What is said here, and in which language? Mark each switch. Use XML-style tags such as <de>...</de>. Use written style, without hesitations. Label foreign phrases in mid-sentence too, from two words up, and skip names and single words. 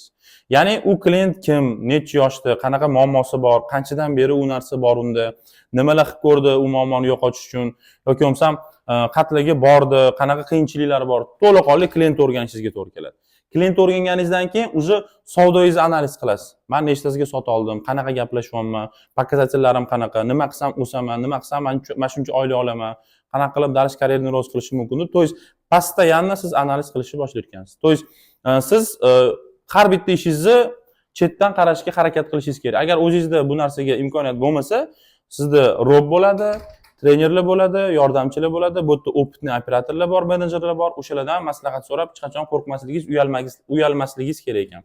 <uz>Ya'ni u klient kim, necha yoshda, qanaqa muammosi bor, qanchadan beri u narsa bor unda, nimalar qilib ko'rdi u muammoni yo'qotish uchun yoki bo'lmasam qatlaga bordi, qanaqa qiyinchiliklari bor, to'laqonli klient o'rganishingizga to'g'ri keladi. Klient o'rganganingizdan keyin uje savdoyingizni analiz qilasiz. Men nechtasiga sota oldim, qanaqa gaplashyapman, показательlarim qanaqa, nima qilsam o'saman, nima qilsam men shuncha oylik olaman, qanaqa qilib darish karyerni ro'z qilishim mumkin.</uz> <ru>To есть постоянно</ru> <uz>siz analiz qilishni boshlar ekansiz.</uz> <ru>To есть</ru> <uz>siz har bitta ishingizni chetdan qarashga harakat qilishingiz kerak. Agar o'zingizda bu narsaga imkoniyat bo'lmasa, sizda rob bo'ladi, trenerlar bo'ladi, yordamchilar bo'ladi, bu yerda opitni operatorlar bor, menejerlar bor. O'shalardan maslahat so'rab, hech qachon qo'rqmasligingiz, uyalmasligingiz kerak ekan.</uz>